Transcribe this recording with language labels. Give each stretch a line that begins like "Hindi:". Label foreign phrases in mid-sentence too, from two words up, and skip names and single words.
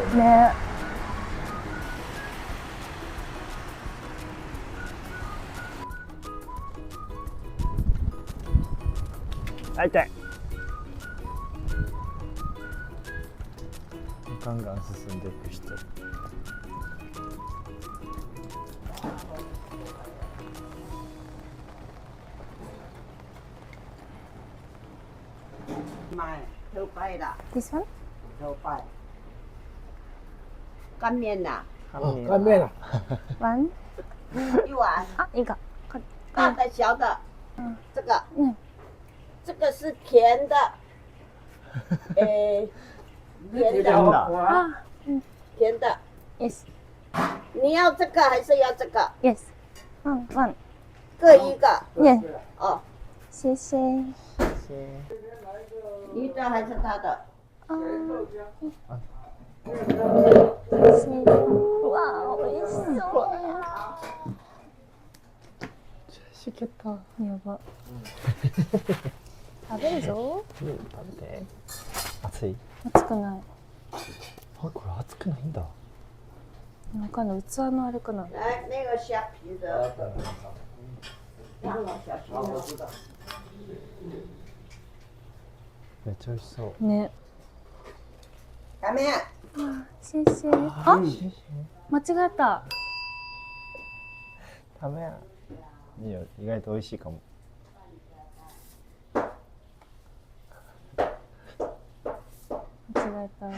Japanese: う。ねえ。痛い。ガンガン進んでいく人。
Chinese: 买头白的，
English: This one?
Chinese: 头白。干面呐，
Japanese: 乾麺だ。
English: One?
Chinese: 一碗，
Japanese: あ、いいか。
Chinese: 大的小的，这个，嗯这个是甜的，甜的，あ、甜的。
English: Yes.
Chinese: 你要这个还是要这个？
English: Yes. One.
Chinese: 各一个。
English: Yes. 哦，
Chinese: 谢谢。你的还是他的？あー。
Japanese: うわー、美味しそう。しけた。やば。食べるぞ。食べて。熱い。熱くない。あ、これ熱くないんだ。わかんない。器のあれかな。
Chinese: 来，那个虾皮的，两个小心的。
Japanese: めっちゃ美味しそう。ね。
Chinese: 干面，
Japanese: 谢谢。あ、間違えた。ダメや。いいよ、意外と美味しいかも。間違えた。